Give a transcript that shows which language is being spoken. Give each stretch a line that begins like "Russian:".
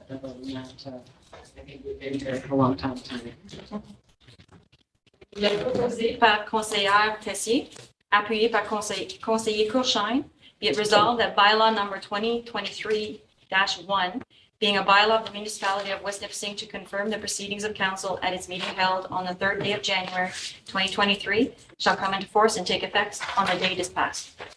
English: Other than that, I think we've been here for a long time tonight.
French: Il est proposé par conseillère Tessier, appuyé par conseiller Courchaine.
English: Be it resolved that bylaw number 2023-1, being a bylaw of the municipality of West Nipissing to confirm the proceedings of council at its meeting held on the 3rd day of January 2023, shall come into force and take effect on the date it is passed.